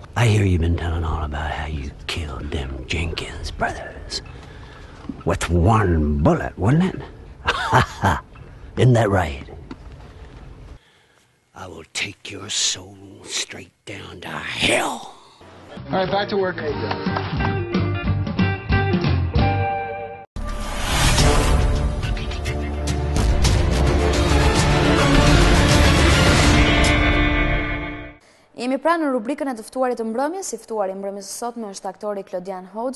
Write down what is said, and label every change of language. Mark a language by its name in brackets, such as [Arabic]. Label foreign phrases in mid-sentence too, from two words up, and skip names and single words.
[English] I hear you've been telling all about how you killed them Jenkins brothers. With one bullet, wasn't it? Isn't that right? I will take your soul straight down to hell. All right, back to work. [Albanian] Jemi pranë në rubrikën e të ftuarit të mbrëmjes, si ftuari i mbrëmjes së sotme është aktori Klodian HOXHA.